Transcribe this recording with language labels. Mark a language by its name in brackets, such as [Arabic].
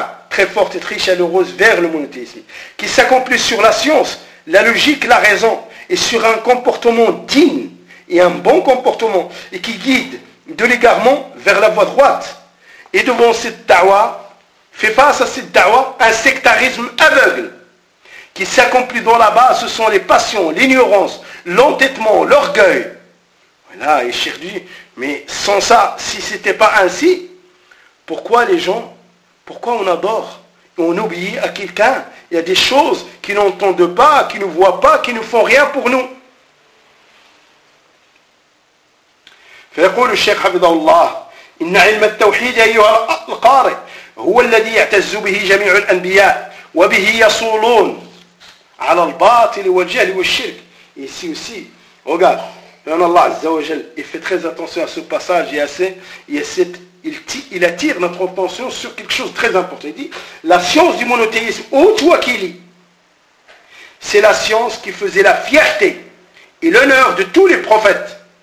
[French] très forte et très chaleureuse vers le monothéisme, qui s'accomplit sur la science, la logique, la raison, et sur un comportement digne et un bon comportement, et qui guide de l'égarement vers la voie droite. Et devant cette da'wa, fait face à cette da'wa, un sectarisme aveugle, qui s'accomplit dans la base, ce sont les passions, l'ignorance, l'entêtement, l'orgueil. Voilà, et cher Dieu, mais sans ça, si ce n'était pas ainsi, pourquoi les gens... Pourquoi on adore et on obéit à quelqu'un? Il y a des choses qui n'entendent pas, qui ne voient pas, qui ne font rien pour nous. [Arabic] فيقول الشيخ حفظه الله إن علم التوحيد أيها القارئ هو الذي يعتز به جميع الأنبياء وبه يصولون على الباطل والجهل والشرك. [French] Ici aussi, regarde, Allah Azza wa Jal, il fait très attention à ce passage et à cette. Il attire notre attention sur quelque chose de très important. Il dit, la science du monothéisme, ô toi qui lis, c'est la science qui faisait la fierté et l'honneur de tous les prophètes.